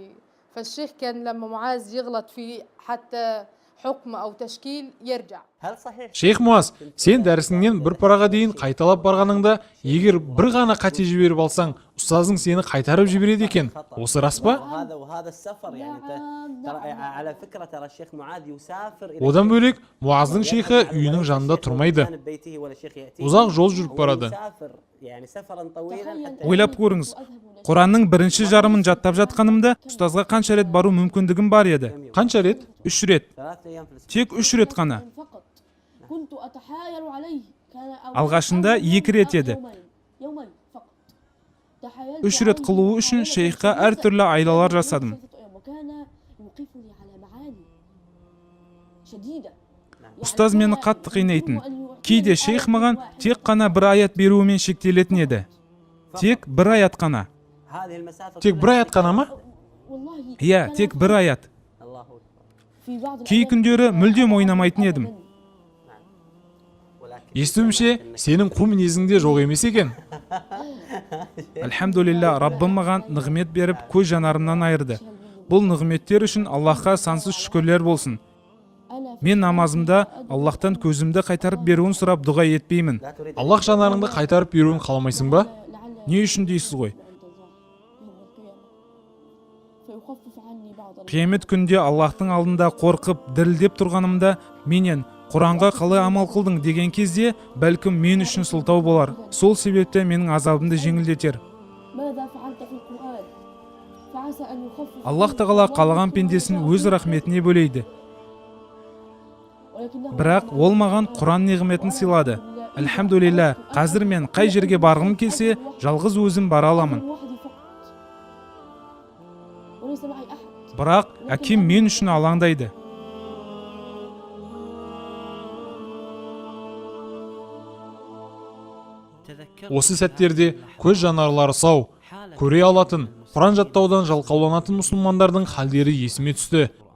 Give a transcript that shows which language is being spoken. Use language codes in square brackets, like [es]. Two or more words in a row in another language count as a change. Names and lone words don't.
[ar] فالشيخ كان لما معاذ يغلط في حتى حكم او تشكيل يرجع. [kk] Шейх Муаз, сен дәрісіңнен бір параға дейін қайталап барғаныңда, егер бір ғана қате жіберіп алсаң, ұстазың сені қайтарып жібереді екен. Осы рас па? Одан бөлек, Муаздың шейхі үйінің жанында тұрмайды. Ұзақ жол жүріп барады. Ойлап көріңіз, Құранның бірінші жарымын жаттап жатқанымда, ұстазға қанша рет бару мүмкіндігім бар еді? Қанша рет? 3 рет. Тек 3 рет қана. [ar] فقط كنت أتحايل عليه. كان [kk] Алғашында 2 рет еді. [ar] يومين فقط. تحايلت [kk] 3 рет қылуы үшін шейхқа әртүрлі айлалар жасадым. [ar] وكان يوقفني على معاني شديدة. [kk] Ұстаз мені қатты қинайтын. Кейде шейх маған тек қана бір аят беруімен шектелетін еді. Тек бір аят қана. Тек бір аят қана ма? [ar] والله [kk] Иә, тек бір аят. [ar] في بعض [kk] Кей күндері мүлдем ойнамайтын едім. Естуімше, сенің қу мінезіңде жоқ емес екен. Альхамдулилля, Раббым маған нығмет беріп, көз жанарымнан айырды. Бұл нығметтер үшін Аллахқа сансыз шүкірлер болсын. Мен намазымда Аллахтан көзімді қайтарып беруін сұрап дұға етпеймін. Аллах жанарыңды қайтарып беруін қаламайсың ба? Не үшін дейсіз ғой? [ar] فيخفف عني بعض [kk] Қиямет күнде Аллахтың алдында қорқып, дірілдеп тұрғанымда, менен Құранға қалай амал қылдың деген кезде, бәлкім мен үшін сылтау болар. Сол себепті менің азабымды жеңілдетер. [ar] ماذا فعلت في القرآن فعسى أن يخفف [kk] Аллах тағала қалаған пендесін өз рахметіне бөлейді. Бірақ ол маған Құран неғметін сыйлады. Альхамдулилля, қазір мен қай жерге барғым келсе, жалғыз өзім бара аламын. [ar] وليس معي أحد. [kk] Бірақ әкем мен үшін алаңдайды. Осы сәттерде көз жанарлары сау, көре алатын, Құран жаттаудан жалқауланатын мұсылмандардың халдері есіме түсті.